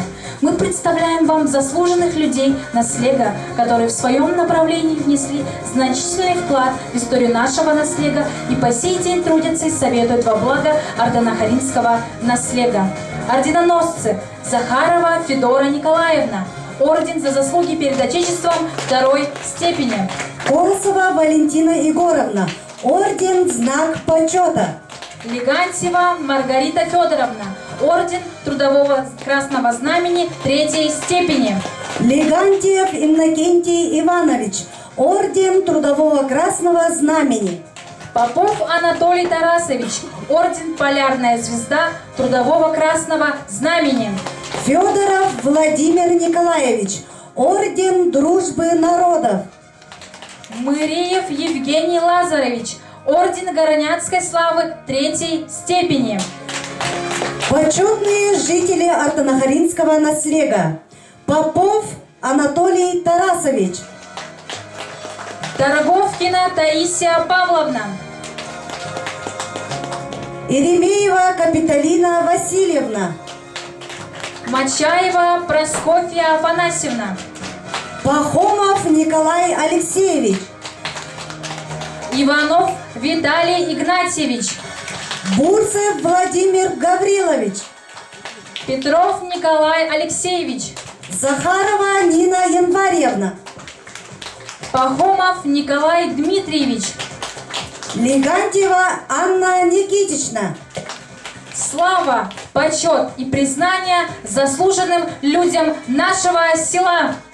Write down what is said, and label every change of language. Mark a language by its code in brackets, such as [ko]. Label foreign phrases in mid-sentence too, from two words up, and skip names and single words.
[ru] Мы представляем вам заслуженных людей наследия, которые в своем направлении внесли значительный вклад в историю нашего наследия и по сей день трудятся и советуют во благо артанахаринского наследия. Орденоносцы Захарова Федора Николаевна. Орден за заслуги перед Отечеством второй степени. Колосова Валентина Егоровна. Орден Знак почета. Легантьева Маргарита Федоровна. Орден Трудового Красного Знамени третьей степени. Легантьев Иннокентий Иванович. Орден Трудового Красного Знамени. Попов Анатолий Тарасович. Орден Полярная Звезда Трудового Красного Знамени. Федоров Владимир Николаевич. Орден Дружбы Народов. Мыреев Евгений Лазаревич. Орден Городнянской Славы третьей степени. Почетные жители артанахаринского наследия. Попов Анатолий Тарасович. Торговкина Таисия Павловна. Иремеева Капиталина Васильевна. Мачаева Просковья Афанасьевна. Пахомов Николай Алексеевич. Иванов Виталий Игнатьевич. Бурцев Владимир Гаврилович. Петров Николай Алексеевич. Захарова Нина Январьевна. Пахомов Николай Дмитриевич. Легантьева Анна Никитична. Слава, почет и признание заслуженным людям нашего села.